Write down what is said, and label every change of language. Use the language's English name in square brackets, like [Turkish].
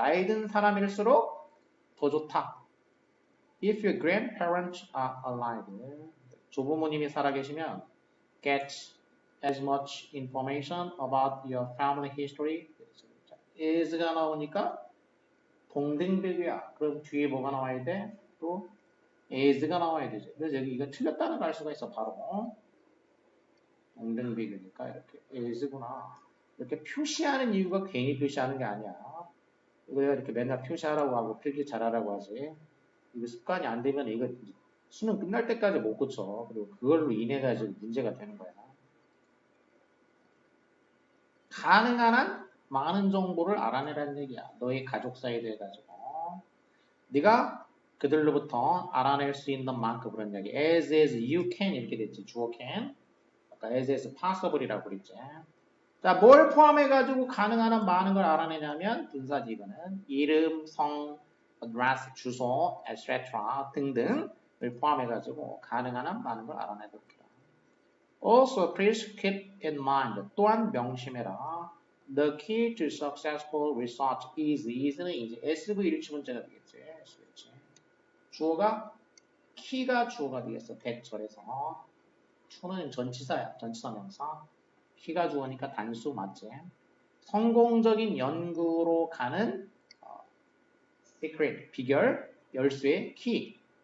[Korean] 나이 든 사람일수록 더 좋다. [English] If your grandparents are alive, [Korean] 조부모님이 살아계시면 [English] get as much information about your family history. [Korean] is가 나오니까 동등비교야. 그럼 뒤에 뭐가 나와야 돼? 또 as가 나와야 되죠. 그래서 여기 이거 틀렸다는 걸 알 수가 있어. 바로 동등비교니까 이렇게 as구나. 이렇게 표시하는 이유가 괜히 표시하는 게 아니야. 이거 이렇게 맨날 표시하라고 하고 필기 잘하라고 하지. 이거 습관이 안 되면 이거 수능 끝날 때까지 못 고쳐. 그리고 그걸로 인해 가지고 문제가 되는 거야. 가능한 한 많은 정보를 알아내라는 얘기야. 너의 가족사에 대해 가지고. 네가 그들로부터 알아낼 수 있는 만큼 그런 얘기. [English] as you can 이렇게 됐지. [Korean] 주어 can. 아까 as possible이라고 그랬지. 자, 뭘 포함해가지고 가능한 한 많은 걸 알아내냐면 분사지 이거는 이름, 성, address, 주소, etc. 등등을 포함해가지고 가능한 한 많은 걸 알아내도록 해라. [English] Also, please keep in mind. [Korean] 또한 명심해라. [English] The key to successful research is는 [Korean] 이제 SV 일치 문제가 되겠지. 주어가 키가 주어가 되겠어. 대절에서. to는 전치사야. 전치사 명사. 키가 주어니까 단수 맞지? 성공적인 연구로 가는 secret, 비결, 열쇠의 키.